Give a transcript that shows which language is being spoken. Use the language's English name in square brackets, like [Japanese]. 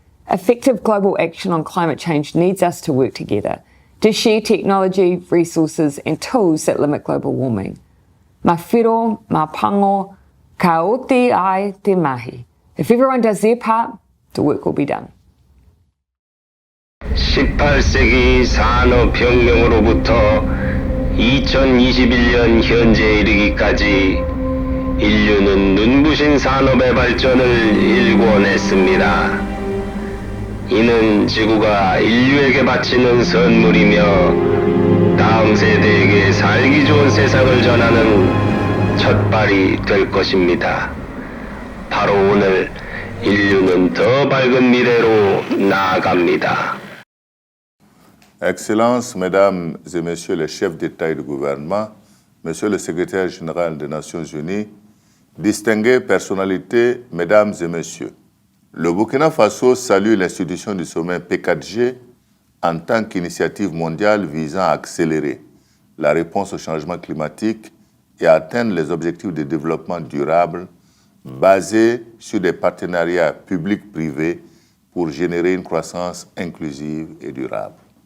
[English] Effective global action on climate change needs us to work together, to share technology, resources and tools that limit global warming. [Māori] Ma whiro, ma pango, ka oti ai te mahi. [English] If everyone does their part, the work will be done. [Korean] 18세기 산업혁명으로부터 2021년 현재에 이르기까지 인류는 눈부신 산업의 발전을 일궈냈습니다. 이는 지구가 인류에게 바치는 선물이며 다음 세대에게 살기 좋은 세상을 전하는 첫발이 될 것입니다. 바로 오늘 인류는 더 밝은 미래로 나아갑니다. [French] Excellences, Mesdames et Messieurs les chefs d'État et de gouvernement, Monsieur le Secrétaire général des Nations Unies, distinguées personnalités, Mesdames et Messieurs, le Burkina Faso salue l'institution du sommet P4G en tant qu'initiative mondiale visant à accélérer la réponse au changement climatique et à atteindre les objectifs de développement durable basés sur des partenariats publics-privés pour générer une croissance inclusive et durable.